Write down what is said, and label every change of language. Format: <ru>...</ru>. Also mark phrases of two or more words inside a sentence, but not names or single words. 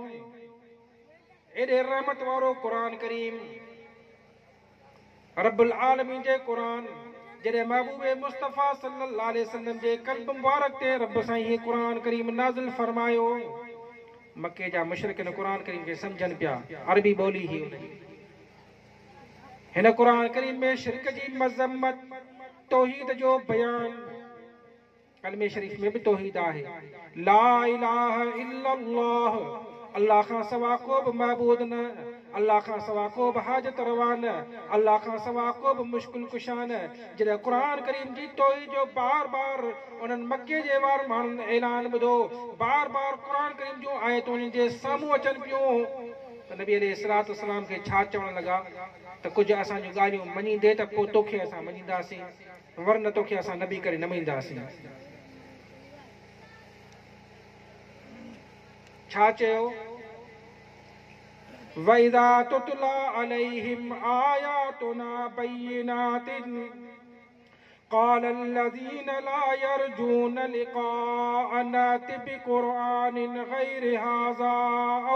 <sd>एॾे रहमत वारो क़ुरान करीम,</sd> <ar>رب العالمين</ar> <sd>जे क़ुरान जॾहिं महबूब मुस्तफ़ा</sd> <ar>صلى الله عليه وسلم</ar> <sd>जे क़ल्ब मुबारक ते रब साईं हीअ क़ुरान करीम नाज़िल फरमायो, मके जा मुशरिक क़ुरान करीम खे सम्झनि पिया, अरबी ॿोली ही हुनजी। हिन क़ुरान करीम में शिरक जी मज़म्मत, तौहीद जो बयान, कलमे शरीफ में भी तौहीद आहे,</sd> <ar>لا إله إلا الله,</ar> <sd>अल्लाह खां सवा को बि महबूद न, अल्लाह खां सवा को बि हाजत रवा न, अल्लाह खां सवा को बि मुश्किल कुशा न। जॾहिं क़ुरान करीम जी तौहीद जो बार बार उन्हनि मके जे वार माण्हुनि ऐलान ॿुधो, बार बार क़ुरान करीम जूं आयतूं उन्हनि जे साम्हूं अचनि पियूं, त नबी</sd> <ar>عليه الصلاة والسلام</ar> <sd>खे छा चवण लॻा त कुझु असां जूं ॻाल्हियूं मञींदे त पोइ तोखे असां मञींदासीं, वरन तोखे असां नबी करे न मञींदासीं। छा चयो?</sd> <ar>وإذا تتلى عليهم آياتنا بينات قال الذين لا يرجون لقاءنا بقرآن غير هذا أو</ar>